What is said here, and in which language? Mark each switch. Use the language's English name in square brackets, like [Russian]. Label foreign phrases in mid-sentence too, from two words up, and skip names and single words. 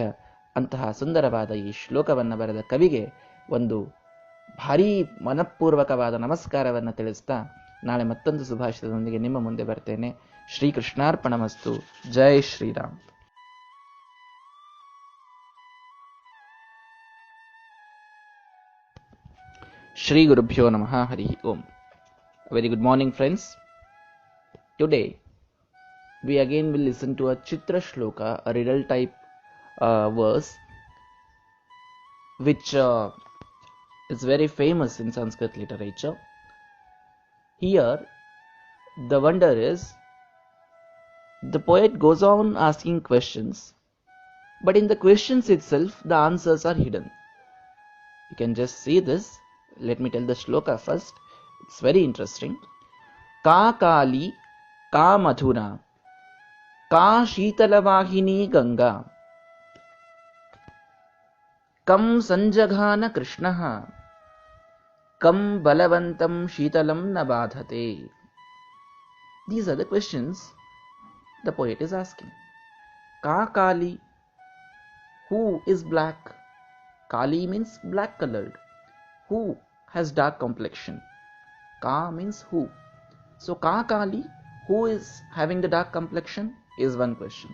[Kannada] ಅಂತಹ ಸುಂದರವಾದ ಈ ಶ್ಲೋಕವನ್ನು ಬರೆದ ಕವಿಗೆ ಒಂದು ಭಾರೀ ಮನಪೂರ್ವಕವಾದ ನಮಸ್ಕಾರವನ್ನು ತಿಳಿಸ್ತಾ ನಾಳೆ ಮತ್ತೊಂದು ಸುಭಾಷಿತದೊಂದಿಗೆ ನಿಮ್ಮ ಮುಂದೆ ಬರ್ತೇನೆ. [Sanskrit] ಶ್ರೀಕೃಷ್ಣಾರ್ಪಣಮಸ್ತು. ಜೈ ಶ್ರೀರಾಮ್. ಶ್ರೀ ಗುರುಭ್ಯೋ ನಮಃ. ಹರಿ ಓಂ. [English] Very good morning, friends. Today we again will listen to a Chitra Shloka, a riddle type verse, which is very famous in Sanskrit literature. Here, the wonder is, the poet goes on asking questions, but in the questions itself, the answers are hidden. You can just see this. Let me tell the shloka first. It's very interesting. [Sanskrit] का काली, का मधुरा, का शीतलवाहिनी गङ्गा, कं संजघान कृष्णः, कं बलवन्तं शीतलं न बाधते. [English] These are the questions the poet is asking. [Sanskrit] का काली, [English] who is black? Kali means black colored. Who has dark complexion? Ka means who. [Sanskrit] So का काली, [English] who is having the dark complexion, is one question.